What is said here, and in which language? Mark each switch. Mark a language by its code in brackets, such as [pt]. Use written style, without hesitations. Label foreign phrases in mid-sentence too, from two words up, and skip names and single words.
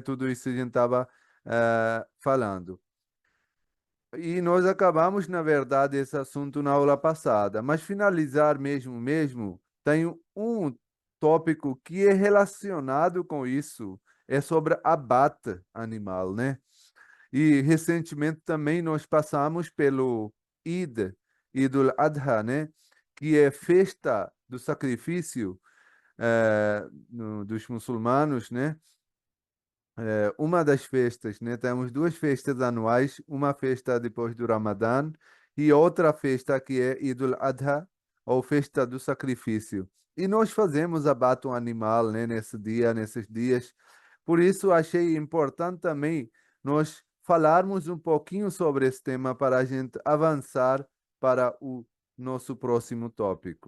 [pt] Tudo isso a gente estava falando. E nós acabamos, na verdade, esse assunto na aula passada, mas finalizar mesmo, tem um tópico que é relacionado com isso, é sobre abate animal, né? E recentemente também nós passamos pelo Eid al-Adha, né? Que é festa do sacrifício dos muçulmanos, né? Uma das festas, né? Temos duas festas anuais, uma festa depois do Ramadã e outra festa que é Eid al-Adha, ou festa do sacrifício. E nós fazemos abate um animal, né, nesse dia, nesses dias. Por isso achei importante também nós falarmos um pouquinho sobre esse tema para a gente avançar para o nosso próximo tópico.